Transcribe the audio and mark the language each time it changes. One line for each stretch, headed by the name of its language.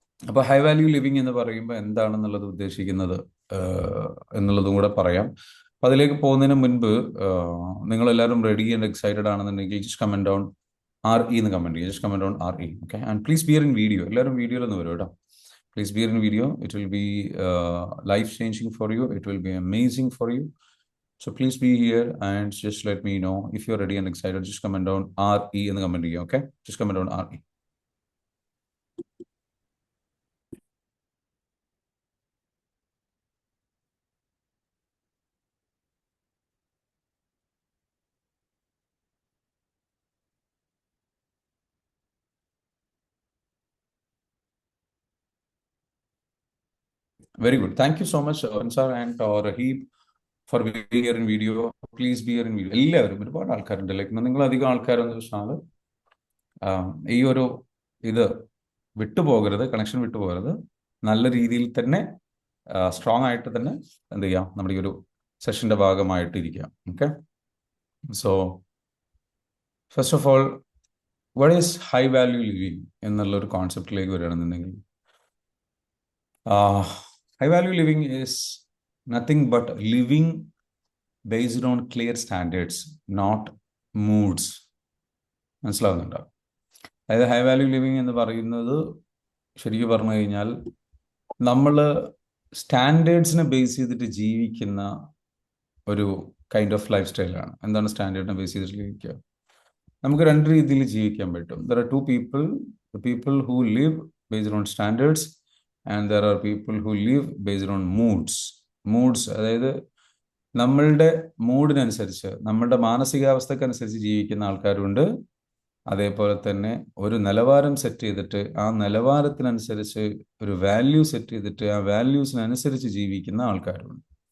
Malayalam: അപ്പോൾ high value living എന്ന് പറയുമ്പോൾ എന്താണെന്നുള്ളത് ഉദ്ദേശിക്കുന്നത് എന്നുള്ളതും കൂടെ പറയാം. അപ്പോൾ അതിലേക്ക് പോകുന്നതിന് മുൻപ് നിങ്ങളെല്ലാവരും റെഡി ആൻഡ് എക്സൈറ്റഡ് ആണെന്നുണ്ടെങ്കിൽ
English: just comment down RE
Malayalam: എന്ന് കമൻറ്റ് ചെയ്യുക.
English: Just comment down RE. Okay, and please bear in video.
Malayalam: എല്ലാവരും വീഡിയോയിലൊന്ന് വരും കേട്ടോ.
English: Please be in video. It will be life changing for you. It will be amazing for you. So please be here and just let me know if you're ready and excited. Just comment down RE in the comment here. Okay, just comment down RE. Very good. Thank you so much, Ansar and Rahib, for being here in video. Please be here in video.
Malayalam: എല്ലാവരും ഒരുപാട് ആൾക്കാരുണ്ട്. Like നിങ്ങൾ അധികം ആൾക്കാരെന്ന് വെച്ചാൽ ഈ ഒരു ഇത് വിട്ടുപോകരുത്, connection വിട്ടുപോകരുത്. നല്ല രീതിയിൽ തന്നെ സ്ട്രോങ് ആയിട്ട് തന്നെ എന്ത് ചെയ്യാം, നമ്മുടെ ഈ ഒരു സെഷന്റെ ഭാഗമായിട്ട് ഇരിക്കാം.
English: okay, so first of all, what is high value living
Malayalam: എന്നുള്ളൊരു കോൺസെപ്റ്റിലേക്ക് വരികയാണെന്നുണ്ടെങ്കിൽ,
English: high value living is nothing but living based on clear standards, not moods.
Malayalam: മനസ്സിലാവുന്നുണ്ടോ? അതായത് ഹൈ വാല്യൂ ലിവിങ് എന്ന് പറയുന്നത് ശരിക്കും പറഞ്ഞു കഴിഞ്ഞാൽ നമ്മൾ സ്റ്റാൻഡേർഡ്സിനെ ബേസ് ചെയ്തിട്ട് ജീവിക്കുന്ന ഒരു കൈൻഡ് ഓഫ് ലൈഫ് സ്റ്റൈലാണ്. എന്താണ് സ്റ്റാൻഡേർഡിനെ ബേസ് ചെയ്തിട്ട് ജീവിക്കുക? നമുക്ക് രണ്ട് രീതിയിൽ ജീവിക്കാൻ പറ്റും.
English: There are 2 people, the people who live based on standards and there are people who live based on moods.
Malayalam: അതായത് നമ്മളുടെ മൂഡിനനുസരിച്ച്, നമ്മളുടെ മാനസികാവസ്ഥക്കനുസരിച്ച് ജീവിക്കുന്ന ആൾക്കാരുണ്ട്. അതേപോലെ തന്നെ ഒരു നിലവാരം സെറ്റ് ചെയ്തിട്ട് ആ നിലവാരത്തിനനുസരിച്ച് ഒരു വാല്യൂ സെറ്റ് ചെയ്തിട്ട് ആ വാല്യൂസിനനുസരിച്ച് ജീവിക്കുന്ന ആൾക്കാരുണ്ട്.